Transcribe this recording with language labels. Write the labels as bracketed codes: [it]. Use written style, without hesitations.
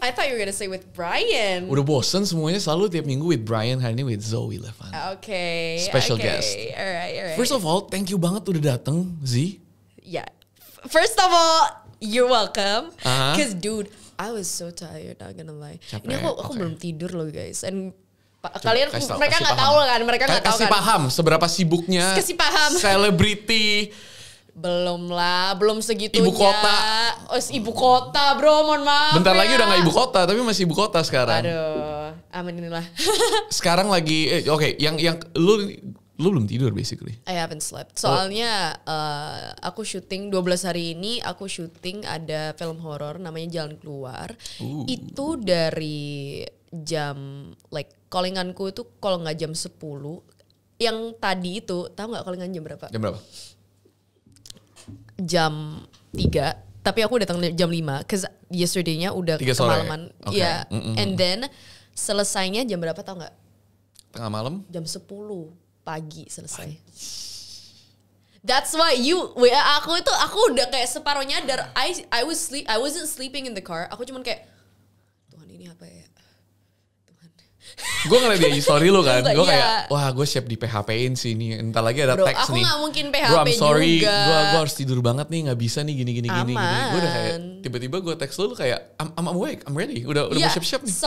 [en] I thought you were gonna say with Brian. [id] Udah bosen semuanya selalu tiap minggu [en] with Brian, [id] hari ini [en] with Zoe Levana. Okay. Special guest. Alright. First of all, thank you [id] banget udah dateng, [en] Z. Yeah. First of all, you're welcome. Cause dude, I was so tired, not gonna lie. [id] Ini aku belum tidur loh guys. And mereka nggak tahu kan, kasih paham seberapa sibuknya. Kasih paham. Selebriti. Belum segitunya. Ibu kota. Ibu kota bro, mohon maaf. Bentar lagi udah gak ibu kota, tapi masih ibu kota sekarang. Aduh, amin inilah. Sekarang lagi, yang lu belum tidur basically. [en] I haven't slept. [id] Soalnya aku syuting 12 hari ini, aku syuting ada film horor namanya Jalan Keluar. Itu dari jam callinganku itu kalau nggak jam 10. Yang tadi itu, tahu nggak callingan jam berapa? Jam berapa? Jam 3, tapi aku datang jam 5 [en] cause yesterday-nya [id] udah kemalaman. Iya. [en] And then [id] selesainya jam berapa tahu nggak? Tengah malam? Jam 10 pagi selesai. [en] That's why [id] aku udah kayak separuh nyadar. [en] I wasn't sleeping in the car. [id] Aku cuman kayak Tuhan ini apa ya? Gue ngeliat dia story lu kan, gue kayak wah gue siap di PHP-in sih ini, entar lagi ada teks nih. Aku gak mungkin PHP [en] bro, I'm sorry, [id] juga. Gue harus tidur banget nih, gak bisa nih gini. Gue udah kayak tiba-tiba gue teks lu kayak [en] I'm awake, I'm ready, [id] udah mau siap-siap nih.